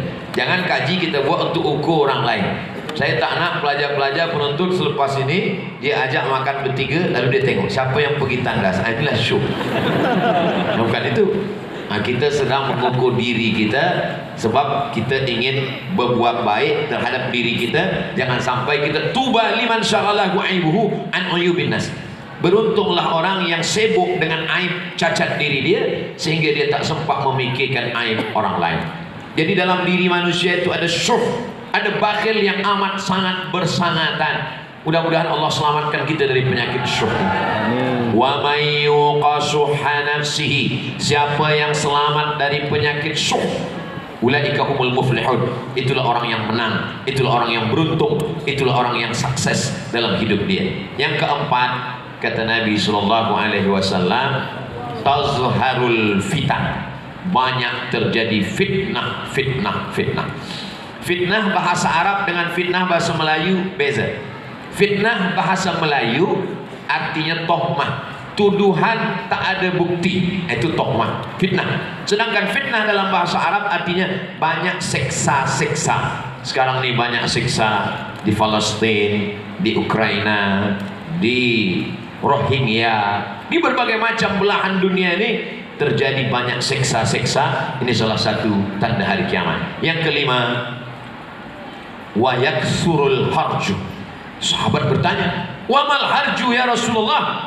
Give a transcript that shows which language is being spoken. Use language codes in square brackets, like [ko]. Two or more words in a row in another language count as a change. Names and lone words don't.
[ms] Jangan kaji kita buat untuk ukur orang lain. Saya tak nak pelajar-pelajar penuntut selepas ini dia ajak makan bertiga, lalu dia tengok siapa yang pergi tandas. Inilah syuh. Bukan itu. Kita sedang mengukur diri kita, sebab kita ingin berbuat baik terhadap diri kita. Jangan sampai kita [ar] tuba liman syaghalahu aibuhu an uyubin nas. [ms] Beruntunglah orang yang sibuk dengan aib cacat diri dia sehingga dia tak sempat memikirkan aib orang lain. Jadi dalam diri manusia itu ada syuh, ada bakhil yang amat sangat bersangatan. Mudah-mudahan Allah selamatkan kita dari penyakit syuh. [ar] Wa may yuqa syuhha nafsihi, [ms] siapa yang selamat dari penyakit syuh, [ar] ulaika humul muflihun, [ms] itulah orang yang menang, itulah orang yang beruntung, itulah orang yang sukses dalam hidup dia. Yang keempat, kata Nabi SAW, [ar] tazharul fitan, [ms] banyak terjadi fitnah. Fitnah bahasa Arab dengan fitnah bahasa Melayu beza. Fitnah bahasa Melayu artinya tohmah, tuduhan tak ada bukti, itu tohmah, fitnah. Sedangkan fitnah dalam bahasa Arab artinya banyak seksa-seksa. Sekarang ni banyak seksa di Palestin, di Ukraina, di Rohingya, di berbagai macam belahan dunia ini terjadi banyak seksa-seksa. Ini salah satu tanda hari kiamat. Yang kelima, [ar] wa yaksurul harju. [ms] Sahabat bertanya, [ar] wa mal harju ya Rasulullah?